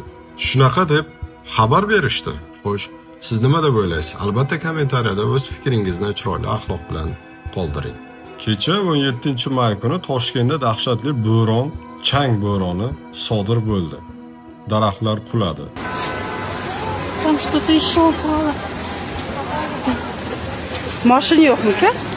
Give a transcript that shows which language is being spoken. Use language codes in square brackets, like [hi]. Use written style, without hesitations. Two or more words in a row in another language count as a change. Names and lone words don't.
[uz] Shunaqa deb xabar berishdi. Xo'sh, siz nima deb o'ylaysiz? Albatta kommentariyada o'z fikringizni chiroyli axloq bilan qoldiring. Kecha 17-may kuni Toshkentda dahshatli bo'ron, chang bo'roni sodir bo'ldi. Daraxtlar quladi. [ru] Там что-то еще упало. Машина yo'qmi-ku?